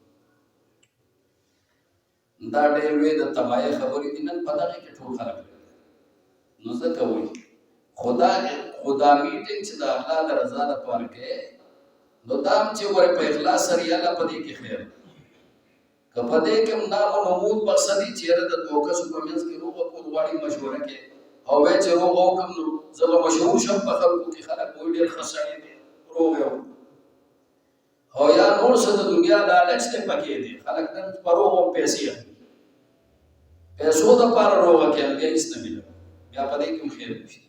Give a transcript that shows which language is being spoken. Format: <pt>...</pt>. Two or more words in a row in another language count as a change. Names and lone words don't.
<ps>دا ډېر لوی د تباهۍ خبرې دي. نن په دغې کې ټول خلک لري. نو ځکه وایي خو دا میټینګ چې د الله د رضا دپاره کوې، نو دا هم چې ورې په اخلاص سره یې الله په دې کې خیر دی. که په دې کې هم نام و نمود مقصد وي چې یاره د دوه کسو په منځ کې روغه کول غواړي، مشوره کې او وایي چې روغه وکړم نو زه به مشهور شم په خلکو کې، خلک وایي ډېر ښه سړی دی، روغ یې وکړو. او یا نور څه د دنیا لالچ دی پکې دی، خلک نن په روغ هم پیسې اخلي، پیسو دپاره روغه کوي، بیا هېڅ نه ملوي، بیا په دې کې هم خیر نشته.</ps>